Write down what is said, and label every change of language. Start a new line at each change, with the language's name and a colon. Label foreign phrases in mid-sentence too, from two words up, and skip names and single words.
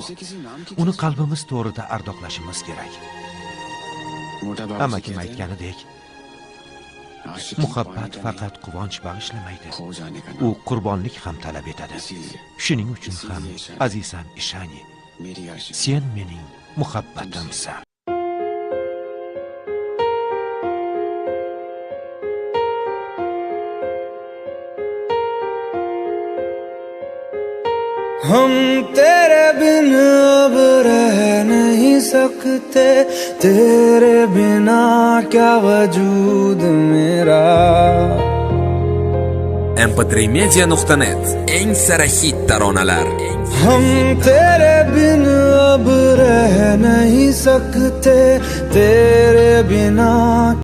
Uzbek: Uni qalbimiz to'g'rida ardoqlashimiz kerak. Amakim aytganidek, muhabbat faqat quvonch bag'ishlamaydi. U qurbonlik ham talab etadi. Shuning uchun ham azizam Ishani, sen mening muhabbatimsan.
Hindi: हम तेरे बिन अब रह नहीं सकते, तेरे बिना क्या वजूद मेरा.
Uzbek: mp3media.net eng sara hit taronalar.
Hindi: हम तेरे बिन अब रह नहीं सकते, तेरे बिना